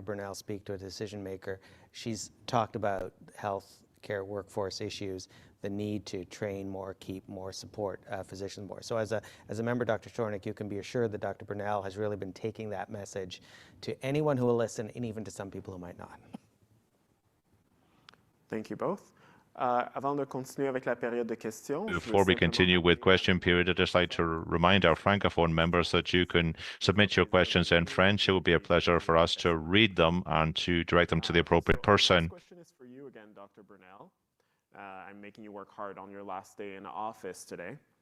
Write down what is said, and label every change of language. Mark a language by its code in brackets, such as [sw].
[en] Burnell speak to a decision maker, she's talked about health care workforce issues, the need to train more, keep more, support physicians more. So as a member, Dr. Shornick, you can be assured that Dr. Burnell has really been taking that message to anyone who will listen, and even to some people who might not. Thank you both. [fr] Avant de continuer avec la période de questions, [en] Before we continue with question period, I'd just like to remind our Francophone members that you can submit your questions in French. It will be a pleasure for us to read them and to direct them to the appropriate person. This question is for you again, Dr. Burnell. I'm making you work hard on your last day in office today.